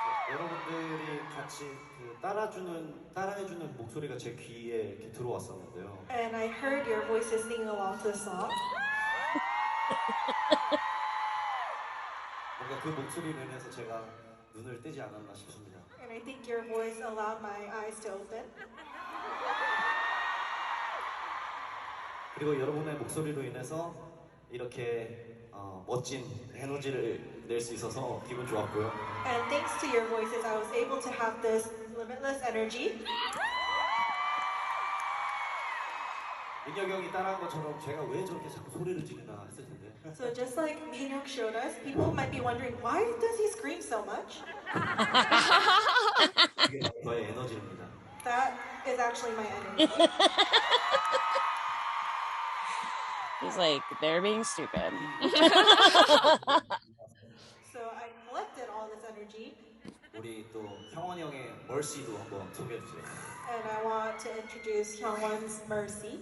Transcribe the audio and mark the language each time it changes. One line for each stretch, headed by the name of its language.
Korean: 여러분들이 같이 따라해주는 목소리가 제 귀에 이렇게 들어왔었는데요.
English: And I heard your voices singing along to the song.
Korean: 뭔가 그 목소리로 인해서 제가 눈을 뜨지 않았나 싶습니다.
English: And I think your voice allowed my eyes to open.
Korean: 그리고 여러분의 목소리로 인해서 이렇게 멋진 에너지를 낼 수 있어서 기분 좋았고요.
English: And thanks to your voices, I was able to have this limitless energy.
Korean: 민혁이 형이 따라한 것처럼 제가 왜 저렇게 자꾸 소리를 지르나 했을 텐데.
English: So just like Minhyuk showed us, people might be wondering why does he scream so much?
Korean: 이게 저의 에너지입니다.
English: That is actually my energy. He's like, they're being stupid. So I collected all this energy.
Korean: 우리 또 형원 형의 Mercy도 한번 소개해 주세요.
English: And I want to introduce Hyungwon's Mercy.